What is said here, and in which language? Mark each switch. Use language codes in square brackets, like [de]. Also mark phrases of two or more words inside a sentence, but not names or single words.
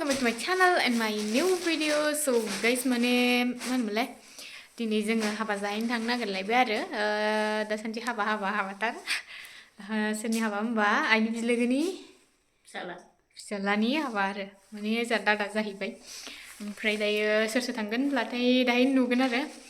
[en] my channel and my new video. So guys [brx] माने मा होनोमोनलाय दिनै जोङो हाबा जाहैनो थांनो नागिरलायबाय आरो दासान्दि हाबाथार सोरनि हाबा होनबा आइनि बिलोगोनि फिसालानि हाबा आरो माने जोंहा दादा जाहैबाय ओमफ्राय दायो सोर सोर थांगोन होनब्लाथाय दाहायनो नुगोन आरो